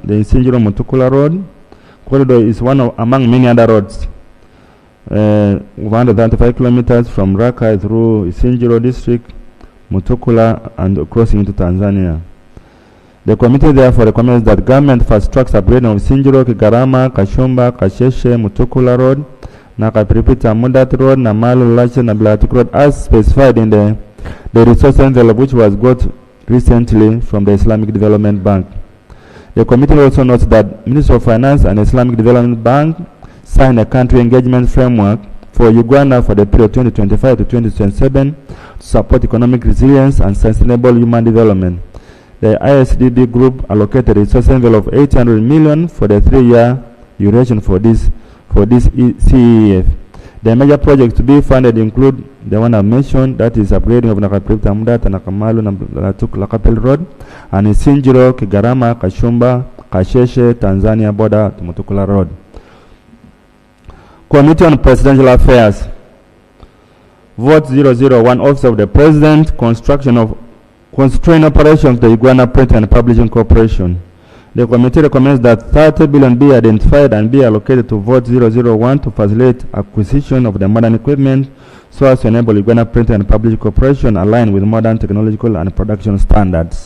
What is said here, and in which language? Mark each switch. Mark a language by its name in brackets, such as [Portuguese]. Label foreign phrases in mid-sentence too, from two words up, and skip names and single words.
[English] The Isinjiro Mutukula Road corridor is one among many other roads. 135 kilometers from Rakai through Isinjiro district, Mutukula, and crossing into Tanzania. The committee therefore recommends that government fast tracks upgrading of Isinjiro, Kigarama, Kashumba, Kasheshe, Mutukula Road, Nakapiripita, Mudat Road, Namalu, Lashe, Nabilatuk Road, as specified in the resource envelope which was got recently from the Islamic Development Bank. The committee also notes that Ministry of Finance and Islamic Development Bank signed a country engagement framework for Uganda for the period 2025 to 2027 to support economic resilience and sustainable human development. The ISDB group allocated a resource envelope of 800 million for the 3-year duration for this CEF. The major projects to be funded include the one I mentioned, that is upgrading of Nakapiripita Mudat and Nakamalu Nablatuk Lakapel Road, and Isinjiro, Kigarama, Kashumba, Kasheshe, Tanzania border to Mutukula Road. Committee on Presidential Affairs. Vote 001, Office of the President, construction of constrained operations, the Uganda Print and Publishing Corporation. The committee recommends that 30 billion be identified and be allocated to vote 001 to facilitate acquisition of the modern equipment so as to enable Uganda Print and Publishing Corporation aligned with modern technological and production standards.